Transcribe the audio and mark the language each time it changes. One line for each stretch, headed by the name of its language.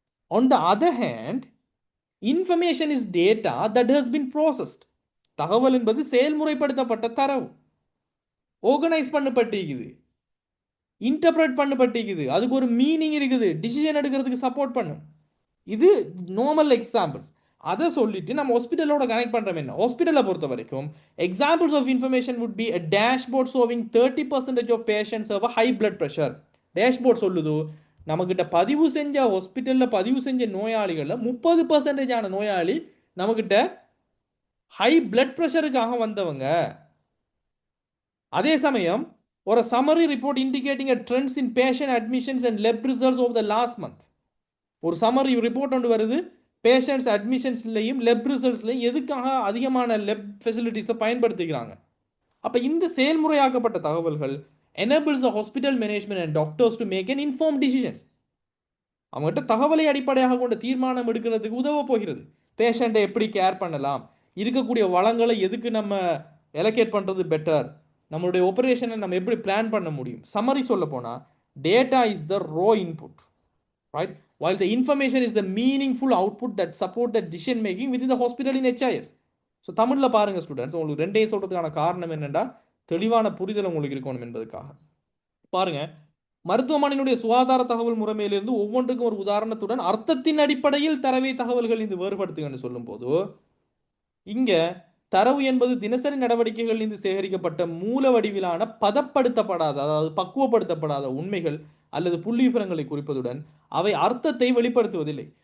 English: On the other hand, information is data that has been processed.
Tamil: தகவல் என்பது செயல்முறைப்படுத்தப்பட்ட தரவு, organise பண்ணப்பட்டிருக்குது, interpret பண்ணப்பட்டிருக்குது, அதுக்கு ஒரு மீனிங் இருக்குது, டிசிஷன் எடுக்கிறதுக்கு சப்போர்ட் பண்ணும். இது நார்மல் எக்ஸாம்பிள்ஸ். அதை சொல்லிட்டு நம்ம ஹாஸ்பிட்டலோட கனெக்ட் பண்ணுறோம். என்ன ஹாஸ்பிட்டலை பொறுத்த வரைக்கும்
English: Examples of information would be a dashboard showing 30% of patients have a high blood pressure.
Tamil: Dashboard சொல்லுது நம்மக்கிட்ட பதிவு செஞ்ச ஹாஸ்பிட்டலில் பதிவு செஞ்ச நோயாளிகளில் 30% ஆன நோயாளி நம்மக்கிட்ட ஹை பிளட் ப்ரெஷருக்காக வந்தவங்க. அதே சமயம் ஒரு
English: Summary report indicating a trends in patient admissions and lab results over the last month.
Tamil: ஒரு சம்மரி ரிப்போர்ட் ஒன்று வருது, பேஷண்ட்ஸ் அட்மிஷன்ஸ்லையும் லெப் ரிசல்ட்ஸ்லையும் எதுக்காக அதிகமான லெப் ஃபெசிலிட்டிஸை பயன்படுத்திக்கிறாங்க. அப்போ இந்த செயல்முறையாக்கப்பட்ட தகவல்கள்
English: Enables the hospital management and doctors to make an informed decisions.
Tamil: அவங்ககிட்ட தகவலை அடிப்படையாக கொண்ட தீர்மானம் எடுக்கிறதுக்கு உதவ போகிறது. பேஷண்ட்டை எப்படி கேர் பண்ணலாம், இருக்கக்கூடிய வளங்களை எதுக்கு நம்ம எலோகேட் பண்ணுறது பெட்டர், நம்மளுடைய ஆபரேஷனை நம்ம எப்படி பிளான் பண்ண முடியும். சம்மரி சொல்ல போனால்
English: Data is the raw input, right, while the information is the meaningful output that support the decision making within the hospital in HIS.
Tamil: So தமிழில் பாருங்க ஸ்டூடெண்ட்ஸ், உங்களுக்கு ரெண்டையும் சொல்றதுக்கான காரணம் என்னென்னா தெளிவான புரிதல் உங்களுக்கு இருக்கணும் என்பதற்காக. பாருங்க, மருத்துவமனையினுடைய சுகாதார தகவல் முறைமையிலிருந்து ஒவ்வொன்றுக்கும் ஒரு உதாரணத்துடன் அர்த்தத்தின் அடிப்படையில் தரவை தகவல்கள் இந்த வேறுபடுத்துங்கன்னு சொல்லும் போது, இங்க தரவு என்பது தினசரி நடவடிக்கைகளிலிருந்து சேகரிக்கப்பட்ட மூல வடிவிலான பதப்படுத்தப்படாத, அதாவது பக்குவப்படுத்தப்படாத உண்மைகள் அல்லது புள்ளி விவரங்களை குறிப்பதுடன் அவை அர்த்தத்தை வெளிப்படுத்துவதில்லை.